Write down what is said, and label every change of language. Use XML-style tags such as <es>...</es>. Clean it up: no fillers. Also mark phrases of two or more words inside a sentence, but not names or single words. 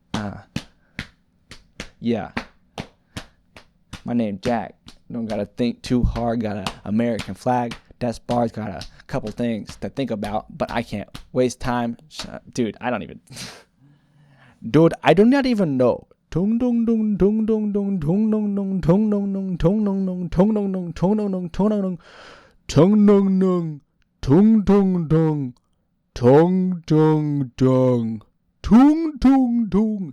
<en>Yeah. My name Jack. Don't gotta think too hard. Got an American flag. That's bars. Got a couple things to think about, but I can't waste time. Dude, I don't even. Dude, I do not even know. Tung dong dong dong dong dong tung dong dong tung dong dong tung dong dong tung dong dong tung dong dong tung dong dong tung dong dong tung dong dong tung dong dong tung tung tung.</en>